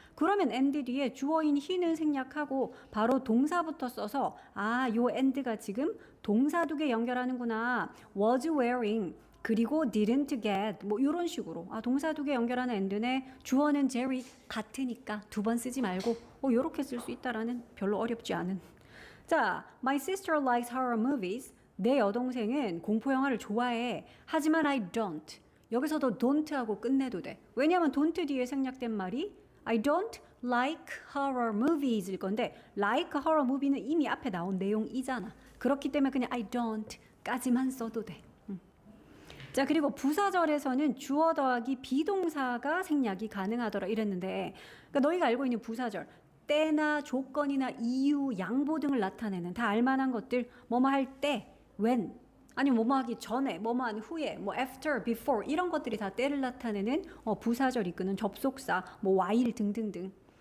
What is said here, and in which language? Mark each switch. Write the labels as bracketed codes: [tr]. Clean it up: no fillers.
[ko] 그러면 and 뒤에 주어인 he는 생략하고 바로 동사부터 써서 요 and가 지금 동사 두 개 연결하는구나. was wearing 그리고 didn't get 뭐 이런 식으로 동사 두 개 연결하는 and네 주어는 Jerry 같으니까 두 번 쓰지 말고 이렇게 쓸 수 있다라는 별로 어렵지 않은. 자, [en] my sister likes horror movies. [ko] 내 여동생은 공포 영화를 좋아해. 하지만 [en] I don't. [ko] 여기서도 don't하고 끝내도 돼. 왜냐하면 don't 뒤에 생략된 말이 [en] I don't like horror movies [ko] 일 건데 like horror movie는 이미 앞에 나온 내용이잖아. 그렇기 때문에 그냥 [en] I don't [ko] 까지만 써도 돼. 자, 그리고 부사절에서는 주어 더하기 비동사가 생략이 가능하더라 이랬는데 그러니까 너희가 알고 있는 부사절 때나 조건이나 이유, 양보 등을 나타내는 다 알만한 것들 뭐뭐 할 때, when 아니면 뭐뭐 하기 전에, 뭐뭐 한 후에, 뭐 after, before 이런 것들이 다 때를 나타내는 부사절 이끄는 접속사, 뭐 while 등등등.